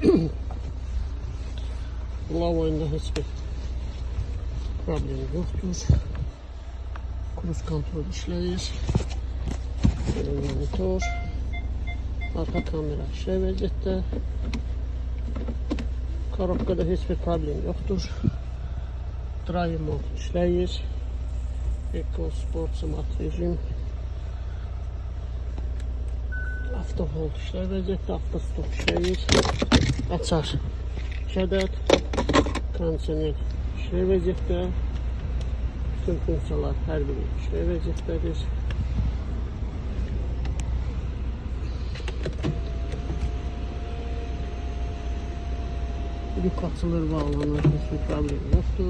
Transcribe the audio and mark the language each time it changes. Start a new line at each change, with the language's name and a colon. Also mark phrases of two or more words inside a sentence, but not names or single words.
Azerbaijani: Lavoyunda heç bir problem yoxdur. Cruise kontrol işləyir. Monitor. Arka kamera işlə vəziyyətdə. Korobkada heç bir problem yoxdur.
English: Drive mode
Azerbaijani: işləyir. Eco Sport Smart rejim.
English: Auto hold
Azerbaijani: işlə vəziyyətdə.
English: Auto stop
Azerbaijani: işləyir. Açar. Şədət. Kondisioner işlə vəziyyətdə. Bütün funksiyalar hər biri işlə vəziyyətdədir. Lük açılır, bağlanır, heç bir problem yoxdur.